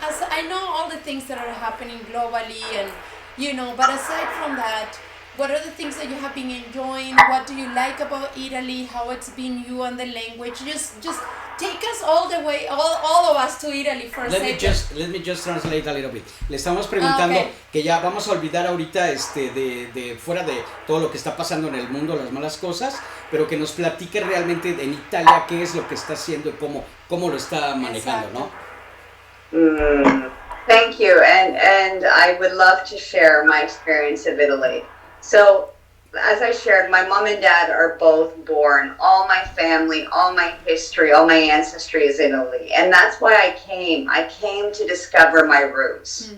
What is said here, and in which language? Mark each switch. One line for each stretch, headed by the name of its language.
English: As I know all the things that are happening globally, and but aside from that, what are the things that you have been enjoying? What do you like about Italy? How it's been you and the language? Just take us all the way, all of us to Italy for a second. Let me just translate a little bit.
Spanish: Le estamos preguntando
English: Okay.
Spanish: que ya vamos a olvidar ahorita de fuera de todo lo que está pasando en el mundo, las malas cosas, pero que nos platique realmente en Italia qué es lo que está haciendo y cómo lo está manejando, ¿no?
English: Thank you, and I would love to share my experience of Italy. So, as I shared, my mom and dad are both born. All my family, all my history, all my ancestry is Italy, and that's why I came. I came to discover my roots.